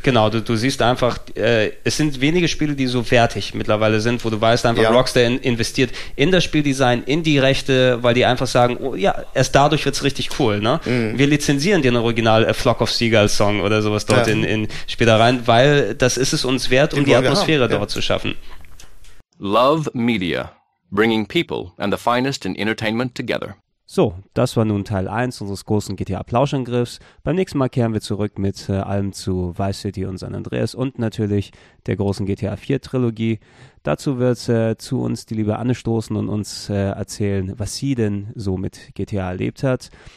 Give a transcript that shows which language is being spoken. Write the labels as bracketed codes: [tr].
[de] Genau, du siehst einfach, es sind wenige Spiele, die so wertig mittlerweile sind, wo du weißt einfach, Rockstar investiert in das Spieldesign, in die Rechte, weil die einfach sagen, oh ja, erst dadurch wird es richtig cool. Ne? Mhm. Wir lizenzieren dir ein Original Flock of Seagulls Song oder sowas dort in Spielereien, weil das ist es uns wert, um die Atmosphäre dort zu schaffen. [en] Love Media, bringing people and the finest in entertainment together. [de] So, das war nun Teil 1 unseres großen GTA-Plauschangriffs. Beim nächsten Mal kehren wir zurück mit allem zu Vice City und San Andreas und natürlich der großen GTA 4-Trilogie. Dazu wird zu uns die liebe Anne stoßen und uns erzählen, was sie denn so mit GTA erlebt hat.